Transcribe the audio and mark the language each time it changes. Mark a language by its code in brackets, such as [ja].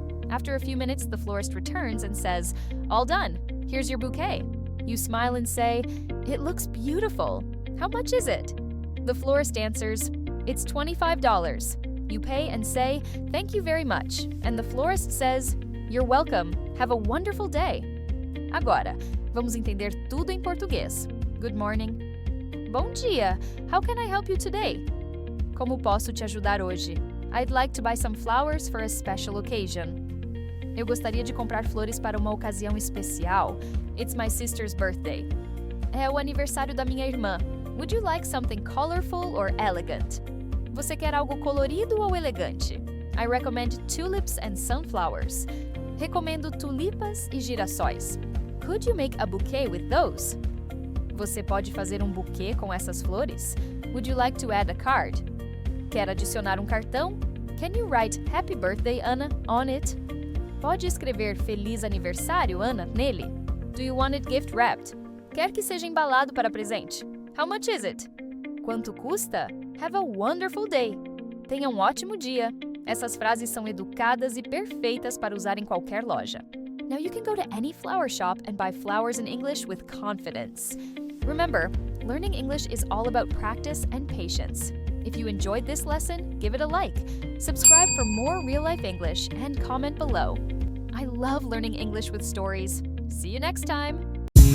[en] After a few minutes, the florist returns and says, "All done. Here's your bouquet." You smile and say, "It looks beautiful. How much is it?" The florist answers, "It's $25. You pay and say, "Thank you very much." And the florist says, "You're welcome. Have a wonderful day." [pt] Agora, vamos entender tudo em português. [en] Good morning. [pt] Bom dia. [en] How can I help you today? [pt] Como posso te ajudar hoje? [en] I'd like to buy some flowers for a special occasion. [pt] Eu gostaria de comprar flores para uma ocasião especial. [en] It's my sister's birthday. [pt] É o aniversário da minha irmã. [en] Would you like something colorful or elegant? [pt] Você quer algo colorido ou elegante? [en] I recommend tulips and sunflowers. [pt] Recomendo tulipas e girassóis. [en] Could you make a bouquet with those? [pt] Você pode fazer um buquê com essas flores? [en] Would you like to add a card? [pt] Quer adicionar um cartão? [en] Can you write Happy Birthday, Anna, on it? [pt] Pode escrever Feliz Aniversário, Ana, nele? [en] Do you want it gift wrapped? [pt] Quer que seja embalado para presente? [en] How much is it? [pt] Quanto custa? [en] Have a wonderful day. [pt] Tenha um ótimo dia. Essas frases são educadas e perfeitas para usar em qualquer loja. [en] Now you can go to any flower shop and buy flowers in English with confidence. Remember, learning English is all about practice and patience. If you enjoyed this lesson, give it a like, subscribe for more real-life English, and comment below. I love learning English with stories. See you next time!